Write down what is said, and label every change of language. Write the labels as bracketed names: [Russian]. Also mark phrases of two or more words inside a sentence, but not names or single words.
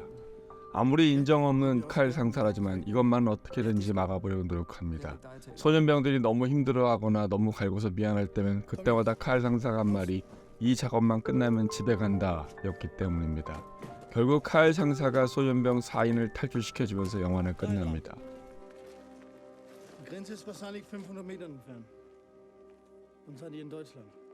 [Korean] 아무리 인정 없는 칼 상사라지만 이것만 어떻게든지 막아보려고 노력합니다. 소년병들이 너무 힘들어하거나 너무 갈고서 미안할 때면 그때마다 칼 상사가 한 말이 이 작업만 끝나면 집에 간다 였기 때문입니다. 결국 칼 상사가 소년병 4인을 탈출시켜주면서 영화는 끝납니다. [German] Die Grenze ist wahrscheinlich 500 Metern entfernt. Dann seid ihr in Deutschland.